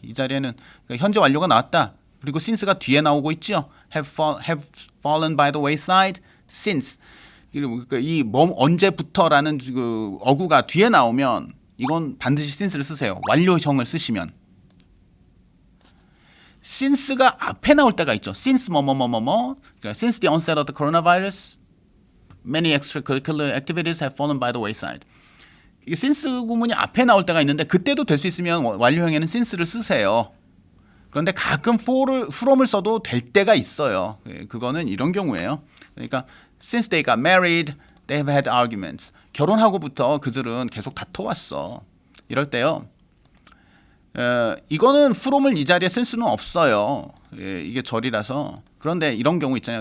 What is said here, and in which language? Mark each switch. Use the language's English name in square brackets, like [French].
[Korean] 이 자리에는 현재 완료가 나왔다. 그리고 since가 뒤에 나오고 있죠. [English] have fallen by the wayside since [Korean] 이 언제부터라는 그 어구가 뒤에 나오면 이건 반드시 since를 쓰세요. 완료형을 쓰시면 since가 앞에 나올 때가 있죠. [English] since [Korean] 그러니까 [English] since the onset of the coronavirus many extracurricular activities have fallen by the wayside. [Korean] 이 since 구문이 앞에 나올 때가 있는데 그때도 될 수 있으면 완료형에는 since를 쓰세요. 그런데 가끔 from을 써도 될 때가 있어요. 그거는 이런 경우예요. [English] 그러니까 since they got married, they have had arguments. [Korean] 결혼하고부터 그들은 계속 다퉈왔어. 이럴 때요. 이거는 from을 이 자리에 쓸 수는 없어요. 이게 절이라서. 그런데 이런 경우 있잖아요.